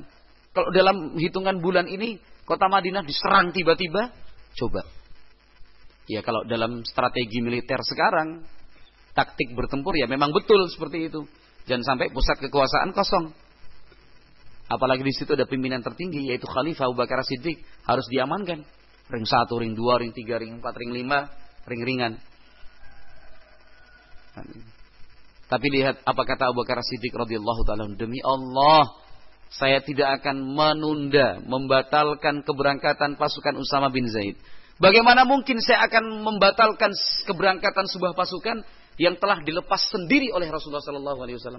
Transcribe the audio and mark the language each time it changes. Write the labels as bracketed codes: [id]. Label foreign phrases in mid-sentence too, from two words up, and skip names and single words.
[id] Kalau dalam hitungan bulan ini kota Madinah diserang tiba-tiba, coba. Ya kalau dalam strategi militer sekarang, taktik bertempur ya memang betul seperti itu. Jangan sampai pusat kekuasaan kosong. Apalagi di situ ada pimpinan tertinggi yaitu Khalifah Abu Bakar Siddiq, harus diamankan. Ring 1, ring 2, ring 3, ring 4, ring 5, ring-ringan. Tapi lihat apa kata Abu Bakar Siddiq [ar] رضي الله تعالى, [id] demi Allah, saya tidak akan menunda, membatalkan keberangkatan pasukan Usama bin Zaid. Bagaimana mungkin saya akan membatalkan keberangkatan sebuah pasukan yang telah dilepas sendiri oleh Rasulullah [ar] صلى الله عليه وسلم?